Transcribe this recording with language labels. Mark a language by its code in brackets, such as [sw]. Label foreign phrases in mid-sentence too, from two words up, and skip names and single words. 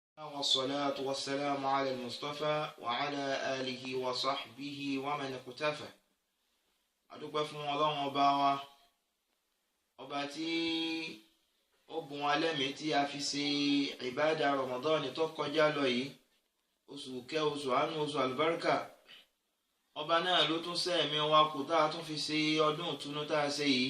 [ar] والصلاة والسلام على المصطفى وعلى آله وصحبه ومن اقتفى. [yo] adúpẹ́ fún Ọlọ́run ọba wa, ọba tí ó bùn wa lẹ́mìí tí a fi ṣe ìbádà Ramadan tó kọjá lọ yìí, oṣù kẹ́, oṣù àánú, oṣù àlùbáríkà. Ọba náà ló tún ṣẹ̀mí wa kù tá a tún fi ṣe ọdún ìtúnú tá a ṣe yìí.